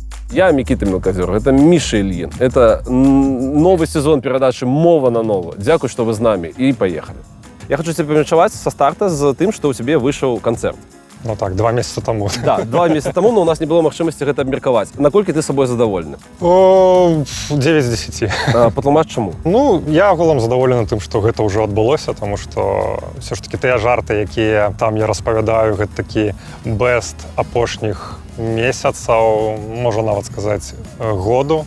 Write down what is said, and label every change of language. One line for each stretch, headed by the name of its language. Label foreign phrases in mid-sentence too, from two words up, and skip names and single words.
Russian: Я Микита Мелкозер, это Миша Ильин. Это новый сезон передачи «Мова на ново». Дякую, что вы с нами. И поехали. Я хочу тебе помечевать со старта с тем, что у тебя вышел концерт. Ну так, 2 месяца тому. Да, 2 месяца тому, но у нас не было
Belarusian: магчымасці гэта абмеркаваць. Наколькі ты собой задаволены? 9 з 10. Патлумач чаму? Ну, я агулам задаволены тым, што гэта ўжо адбылося, таму што
Russian: все ж таки
Belarusian: тыя жарты, якія там я распавядаю, гэта такі бэст апошніх месяцаў, можа нават сказаць, году.